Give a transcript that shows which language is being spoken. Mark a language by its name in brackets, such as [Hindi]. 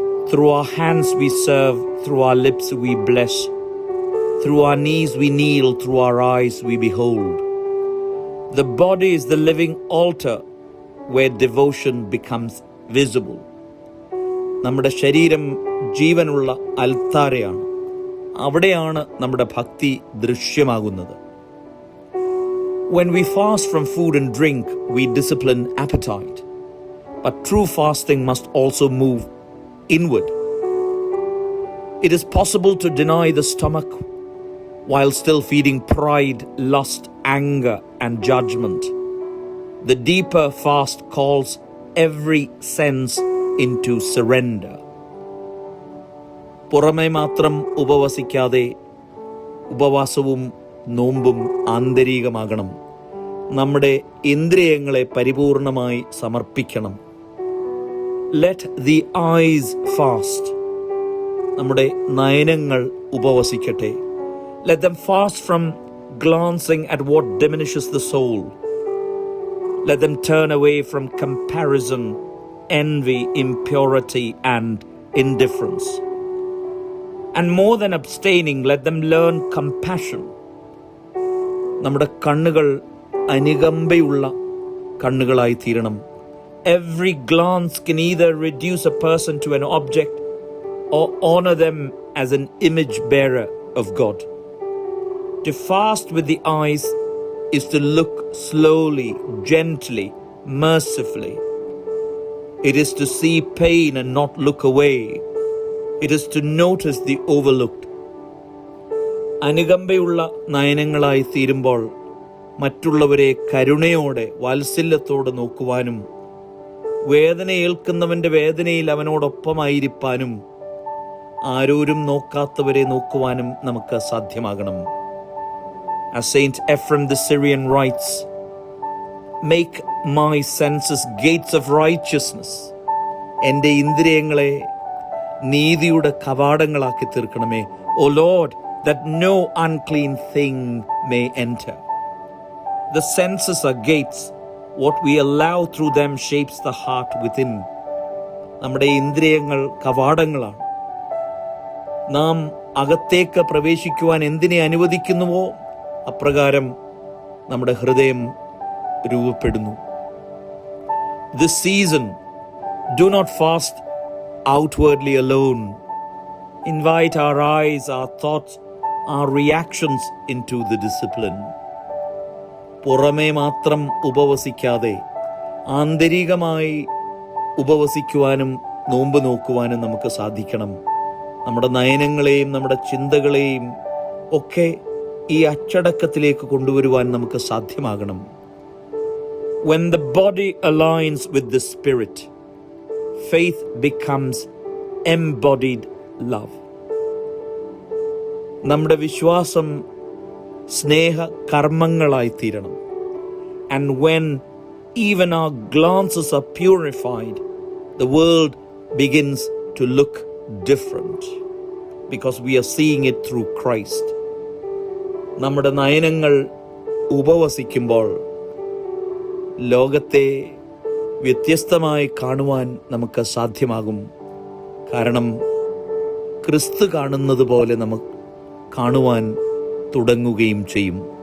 [English] Through our hands we serve, through our lips we bless, through our knees we kneel, through our eyes we behold. The body is the living altar where devotion becomes visible. [Malayalam] നമ്മുടെ ശരീരം ജീവനുള്ള അൽത്താരയാണ്. അവിടെയാണ് നമ്മുടെ ഭക്തി ദൃശ്യമാകുന്നത്. [English] When we fast from food and drink, we discipline appetite. But true fasting must also move inward. It is possible to deny the stomach while still feeding pride, lust, anger, and judgment. The deeper fast calls every sense into surrender. [Malayalam] പുറമേ മാത്രം ഉപവസിക്കാതെ ഉപവാസവും നോമ്പും ആന്തരികമാകണം. നമ്മുടെ ഇന്ദ്രിയങ്ങളെ പരിപൂർണമായി സമർപ്പിക്കണം. [English] Let the eyes fast. [Malayalam] നമ്മുടെ നയനങ്ങൾ ഉപവസിക്കട്ടെ. [English] Let them fast from glancing at what diminishes the soul. Let them turn away from comparison, envy, impurity, and indifference. And more than abstaining, let them learn compassion. [Malayalam] നമ്മുടെ കണ്ണുകൾ അനുകമ്പയുള്ള കണ്ണുകളായി തീരണം. [English] Every glance can either reduce a person to an object or honor them as an image bearer of God. To fast with the eyes is to look slowly, gently, mercifully. It is to see pain and not look away. It is to notice the overlooked. [Malayalam] അനുകമ്പയുള്ള നയനങ്ങളായി തീരുമ്പോൾ മറ്റുള്ളവരെ കരുണയോടെ വാത്സല്യത്തോടെ നോക്കുവാനും വേദനയേൽക്കുന്നവന്റെ വേദനയിൽ അവനോടൊപ്പമായിരിക്കാനും ആരോരും നോക്കാത്തവരെ നോക്കുവാനും നമുക്ക് സാധ്യമാകണം. [English] As Saint Ephrem the Syrian writes, "Make my senses gates of righteousness." [Malayalam] എൻ്റെ ഇന്ദ്രിയങ്ങളെ നീതിയുടെ കവാടങ്ങളാക്കി തീർക്കണമേ. [English] O Lord, that no unclean thing may enter. The senses are gates. What we allow through them shapes the heart within. [Malayalam] നമ്മുടെ ഇന്ദ്രിയങ്ങൾ കവാടങ്ങളാണ്. നാം അകത്തേക്ക് പ്രവേശിക്കുവാൻ എന്തിനെ അനുവദിക്കുന്നുവോ അപ്രകാരം നമ്മുടെ ഹൃദയം രൂപപ്പെടുന്നു. [English] This season, do not fast outwardly alone. Invite our eyes, our thoughts, our reactions into the discipline. [Malayalam] പുറമേ മാത്രം ഉപവസിക്കാതെ ആന്തരികമായി ഉപവസിക്കുവാനും നോമ്പ് നോക്കുവാനും നമുക്ക് സാധിക്കണം. നമ്മുടെ നയനങ്ങളെയും നമ്മുടെ ചിന്തകളെയും ഒക്കെ ഈ അച്ചടക്കത്തിലേക്ക് കൊണ്ടുവരുവാൻ നമുക്ക് സാധ്യമാകണം. [English] When the body aligns with the spirit, faith becomes embodied love. [Malayalam] നമ്മുടെ വിശ്വാസം സ്നേഹ കർമ്മങ്ങളായി തീരണം. [English] And when even our glances are purified, the world begins to look different because we are seeing it through Christ. [Malayalam] നമ്മുടെ നയനങ്ങൾ ഉപവസിക്കുമ്പോൾ ലോകത്തെ വ്യത്യസ്തമായി കാണുവാൻ നമുക്ക് സാധ്യമാകും. കാരണം ക്രിസ്തു കാണുന്നത് പോലെ നമുക്ക് കാണുവാൻ തുടങ്ങുകയും ചെയ്യും.